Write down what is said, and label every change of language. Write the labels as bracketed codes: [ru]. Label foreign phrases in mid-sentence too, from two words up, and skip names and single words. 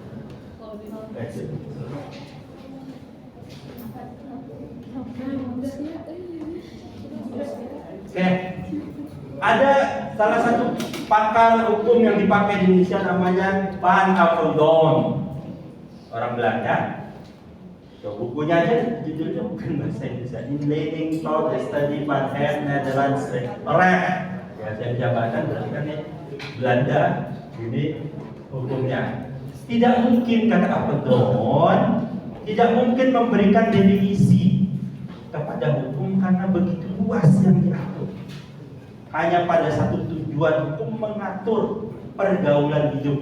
[id] Oke, ada salah satu pakar hukum yang dipakai di Indonesia namanya Van Apeldoorn, orang Belanda. So, bukunya aja judulnya bukan bahasa Inggris. [nl] Inleiding tot [en] the study [nl] van het Nederlands recht. [id] Ya, saya jabatan berarti kan ini Belanda, ini hukumnya. Tidak mungkin kata Apeldoorn, tidak mungkin memberikan definisi kepada hukum karena begitu luas yang diatur. Hanya pada satu tujuan hukum mengatur pergaulan hidup.